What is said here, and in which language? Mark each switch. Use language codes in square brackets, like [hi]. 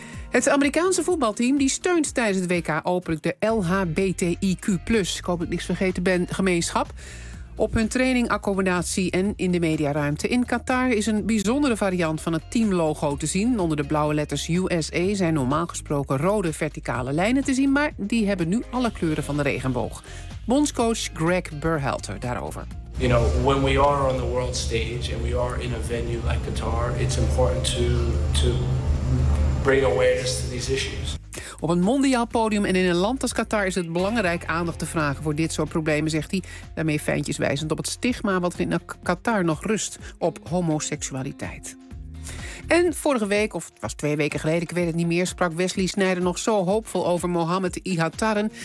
[nl] Het Amerikaanse voetbalteam die steunt tijdens het WK openlijk de LHBTIQ+, ik hoop dat ik niks vergeten ben, gemeenschap. Op hun training, accommodatie en in de mediaruimte in Qatar is een bijzondere variant van het teamlogo te zien. Onder de blauwe letters USA zijn normaal gesproken rode verticale lijnen te zien, maar die hebben nu alle kleuren van de regenboog. Bondscoach Greg Berhalter daarover. [en] You know, when we are on the world stage and we are in a venue like Qatar, it's important to bring awareness to these issues. [nl] Op een mondiaal podium en in een land als Qatar is het belangrijk aandacht te vragen voor dit soort problemen, zegt hij. Daarmee fijntjes wijzend op het stigma wat er in Qatar nog rust op homoseksualiteit. En vorige week, of het was 2 weken geleden, ik weet het niet meer, sprak Wesley Sneijder nog zo hoopvol over Mohamed Ihattaren.